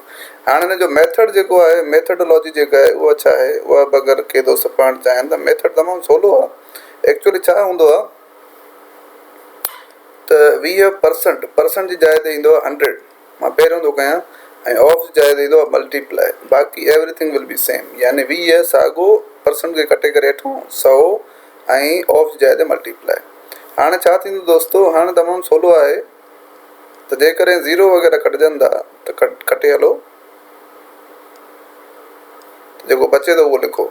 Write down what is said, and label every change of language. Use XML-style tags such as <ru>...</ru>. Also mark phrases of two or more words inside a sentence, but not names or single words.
<sd>हाणे हिन जो मेथड जेको आहे, मेथडोलॉजी जेका आहे उहा छा आहे? उहा बि अगरि के दोस्त पढ़णु चाहिनि त मेथड तमामु सवलो आहे। एक्चुअली छा हूंदो आहे त 20% परसेंट जी जाइ ते ईंदो आहे 100। मां पहिरियों थो कयां ऐं ऑफ जी जाइ ते ईंदो आहे मल्टीप्लाई।</sd> <en>बाक़ी everything will be same,</en> <sd>यानी 20 साॻियो परसेंट खे कटे करे हेठों 100 ऐं ऑफ जी जाइ ते मल्टीप्लाई। हाणे छा थींदो दोस्तो? हाणे तमामु सवलो आहे त जेकॾहिं ज़ीरो वग़ैरह कटिजनि था त कटे हलो, जेको बचे थो उहो लिखो।</sd>